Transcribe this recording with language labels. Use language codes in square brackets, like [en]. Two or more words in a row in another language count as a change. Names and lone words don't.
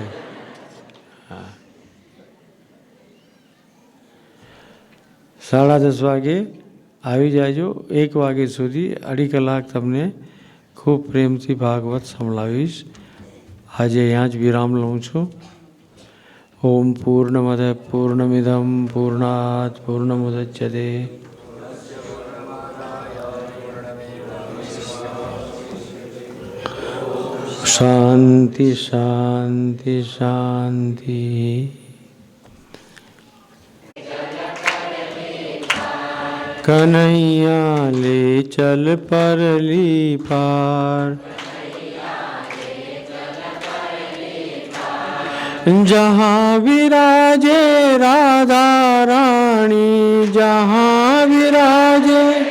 [gu] હા, 10:30 વાગે આવી જાજો। 1 વાગ્યા સુધી 2.5 કલાક તમને ખૂબ પ્રેમથી ભાગવત સંભળાવીશ। આજે અહીંયા જ વિરામ લઉં છું। [sa] ओम पूर्णमद पूर्णमिदं पूर्णात् पूर्णमुदच्यते शांति शांति शांति। [hi] कन्हैया ले चल परली पार, जहाँ विराजे राधा रानी, जहाँ विराजे